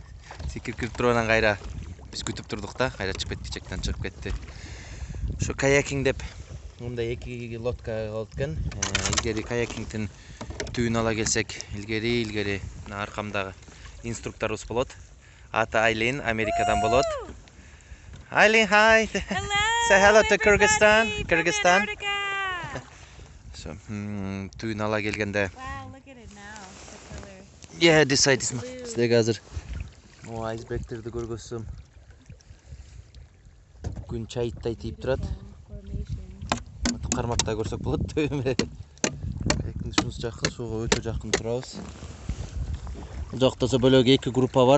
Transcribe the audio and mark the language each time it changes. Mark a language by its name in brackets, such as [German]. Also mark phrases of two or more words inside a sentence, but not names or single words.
[Kyrgyz] Секирип кирип туруп анан кайра биз күтүп турдук да, кайра чыгып кетти, чектен чыгып кетти. Ошо каякинг деп мындай эки лодка болот экен. Илгери каякингдин түбүн ала келсек, илгери аркамдагы инструкторубуз болот. Аты Айлин, Америкадан болот. Айлин, [English] hi. Hello. Say hello to everybody Kyrgyzstan. from Kyrgyzstan. Antarctica. So, [Kyrgyz] түбүн ала келгенде. [English] Wow, look at it now. The color. Yeah, this side is Blue. [Kyrgyz] Сиздерге азыр айсбергтерди көргөзсөм. Күн чайыттай тийип турат. [English] Formation. [Kyrgyz] Кармакта көрсөк болот. Каяктын ушунча жакын, сууга өтө жакын турабыз. Бул жакта бөлөк эки группа бар.